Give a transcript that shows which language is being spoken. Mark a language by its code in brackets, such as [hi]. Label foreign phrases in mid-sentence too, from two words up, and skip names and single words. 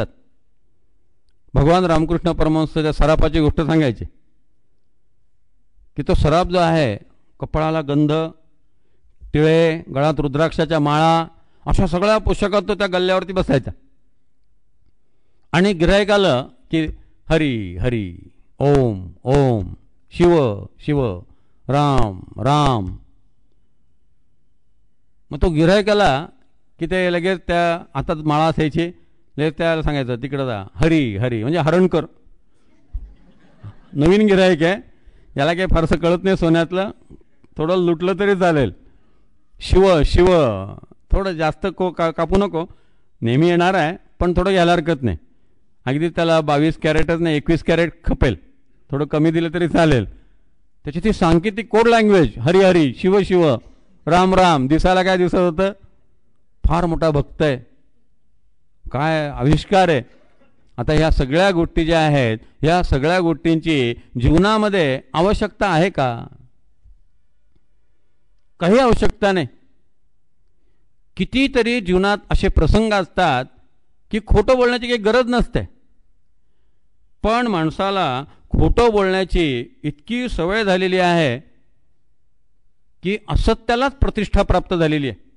[mr] भगवान रामकृष्ण परमहंस त्या सरापाची गोष्ट सांगायची की तो सराप जो आहे, कपाळाला गंध, टिळे, गळात रुद्राक्षाच्या माळा, अशा सगळ्या पोशाखात तो त्या गल्ल्यावरती बसायचा. आणि गिऱ्हाईक आलं की हरी हरी, ओम ओम, शिव शिव, राम राम. मग तो गिऱ्हाईक आला की ते लगेच त्या हातात माळा असायची, लगेच त्याला सांगायचं तिकडं जा, हरी हरी म्हणजे हरणकर. नवीन गिऱ्हाईक आहे, याला काही फारसं कळत नाही सोन्यातलं, थोडं लुटलं तरी चालेल. शिव शिव, थोडं जास्त कापू नको, नेहमी येणार आहे पण थोडं घ्यायला हरकत नाही. अगदी त्याला 22 कॅरेटच नाही 21 कॅरेट खपेल, थोडं कमी दिलं तरी चालेल. त्याची ती सांकेतिक [en] code language, [mr] हरी हरी, शिव शिव, राम राम. दिसायला काय दिसत होतं, फार मोठा भक्त आहे, काय आविष्कार आहे. आता ह्या सगळ्या गोष्टी ज्या आहेत, ह्या सगळ्या गोष्टींची जीवनामध्ये आवश्यकता आहे का? काही आवश्यकता नाही. कितीतरी जीवनात असे प्रसंग असतात की खोटं बोलण्याची काही गरज नसते, पण माणसाला खोटं बोलण्याची इतकी सवय झालेली आहे की असत्यालाच प्रतिष्ठा प्राप्त झालेली आहे.